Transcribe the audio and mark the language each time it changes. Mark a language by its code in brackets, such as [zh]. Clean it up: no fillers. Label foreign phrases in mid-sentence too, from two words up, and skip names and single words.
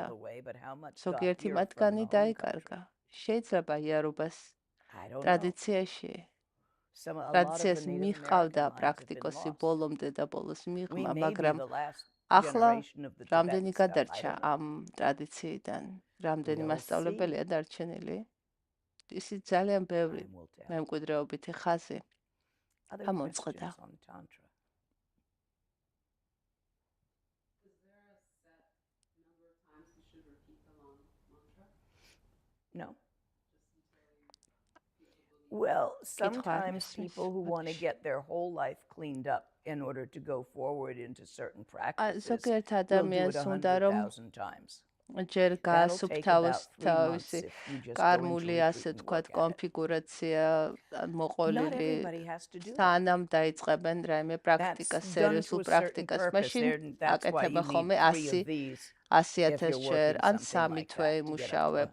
[ka] ზოგიერთი მათგანი დაიკარგა. შეიძლება იარუბას ტრადიციას მიყავდა პრაქტიკოსი ბოლომდე და ბოლოს მიღმა, მაგრამ ახლა რამდენი გადარჩა ამ ტრადიციიდან, რამდენი მასწავლებელია დარჩენილი. ისიც ძალიან ბევრი მემკვიდრეობითი ხაზი ამოწყდა. [en] No. Well, sometimes people who want to get their whole life cleaned up in order to go forward into certain practices will do it 100,000 times. [ka] ჯერ გასუფთავოს თავისი კარმული, ასე თქვათ, კონფიგურაცია მოყოლილი, სანამ დაიწყებენ რაიმე პრაქტიკას, სერიოზულ პრაქტიკას, მაშინ აკეთება ხოლმე 100,000 ჯერ, ან 3 თვე იმუშავებ.